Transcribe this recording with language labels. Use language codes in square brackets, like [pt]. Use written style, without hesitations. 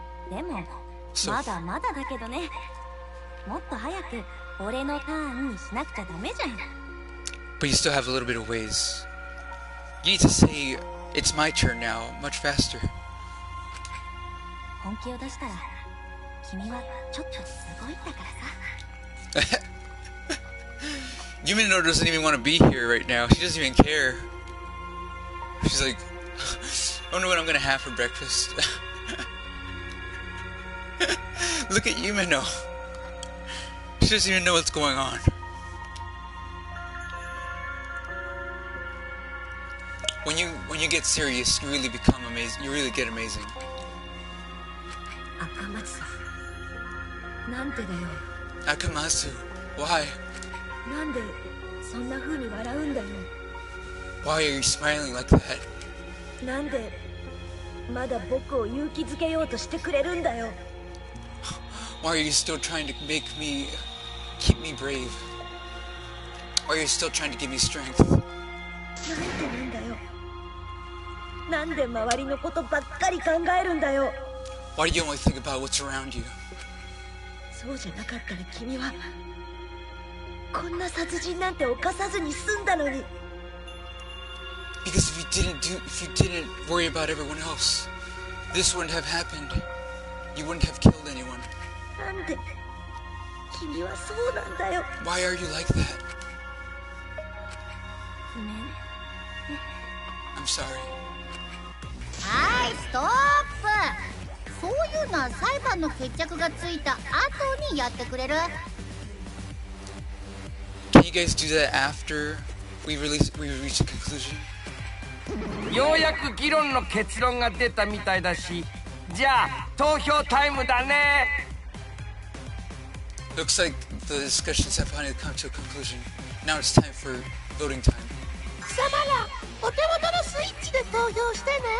[ja] でもまだまだだけどね。もっと早く俺のターンにしなくちゃダメじゃん。 [en] But you still have a little bit of ways. You need to say, it's my turn now, much faster. [ja] 本気を出したら君はちょっとすごいんだからさ。 [en] Yumino doesn't even want to be here right now. She doesn't even care. She's like, I wonder what I'm gonna have for breakfast. Look at Yumino. She doesn't even know what's going on. When you get serious, you really become amazing. You really get amazing. [ja] 赤松さん、なんでだよ。 [en] Akamatsu, why? [ja] なんでそんな風に笑うんだよ。 [en] Why are you smiling like that? [ja] なんでまだ僕を勇気づけようとしてくれるんだよ。 [en] Why are you still trying to keep me brave? Why are you still trying to give me strength? [ja] なんでなんだよ。なんで周りのことばっかり考えるんだよ。 [en] Why do you only think about what's around you? [ja] そうじゃなかったら君はこんな殺人なんて犯さずに済んだのに。 [en] Because if you didn't worry about everyone else, this wouldn't have happened. You wouldn't have killed anyone. [ja] なんで君はそうなんだよ。 [en] Why are you like that? [ja] ごめん。 [en] I'm sorry. [ja] はい、ストップ。そういうのは裁判の決着がついた後にやってくれる？ [en] Can you guys do that after we reach a conclusion? [ja] ようやく議論の結論が出たみたいだし、じゃあ投票タイムだね。 [en] Looks like the discussions have finally come to a conclusion. Now it's time for voting time. [ja] 貴様ら、お手元のスイッチで投票してね。